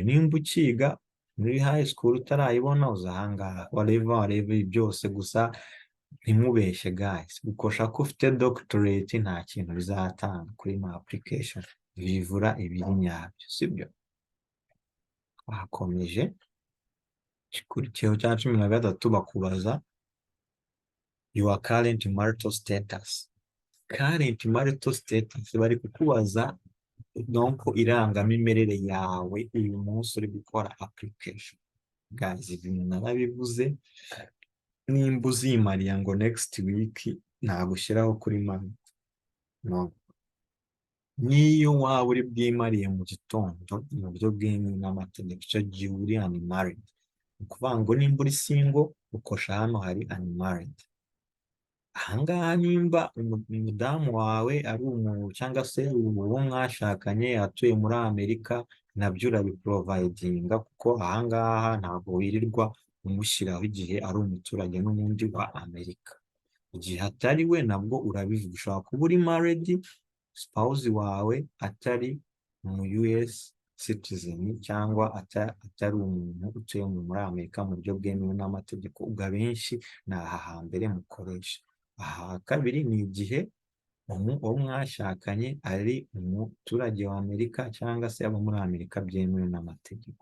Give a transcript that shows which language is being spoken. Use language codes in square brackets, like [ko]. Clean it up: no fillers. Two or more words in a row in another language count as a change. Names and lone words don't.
[rw] Nimba ukiga muri [en] high school [rw] utarayibona uza ahangaha, whatever byose. Gusa ntimubeshye guys, gukosha ko ufite doctorate nta kintu bizatanga kuri ma application, bivura ibiri nyabyo, sibyo? Twakomeje. Ikurikiyeho cya 13 bakubaza [en] your current marital status. Current marital status [rw] bari kukubaza donc irangamimerere yawe uyu munsi uri gukora application. Guys, ibintu narabivuze, nimba uzimariya ngo [en] next week [rw] nagushyiraho kuri mami, no. Niyo waba uri bwimariye mu gitondo mu buryo bwemewe n'amategeko, icyo gihe uri unmarried. Ni ukuvuga ngo nimba uri single ukosha hano hari unmarried. Ahangaha nimba umudamu wawe ari cyangwa se uwo mwashakanye atuye muri Amerika, nabyo urabiprovidinga, kuko ahangaha ntabwo wirirwa umushyiraho igihe ari umuturage n'ubundi wa Amerika. Igihe atari we nabwo urabivuga. Ushobora kuba uri married, spouse wawe atari mu [en] US citizen [rw] cyangwa atari umuntu utuye muri Amerika mu buryo bwemewe n'amategeko. Ubwo abenshi ni aha hambere mukoresha. Aha kabiri ni igihe uwo mwashakanye ari umuturage wa Amerika cyangwa se aba muri Amerika byemewe n'amategeko.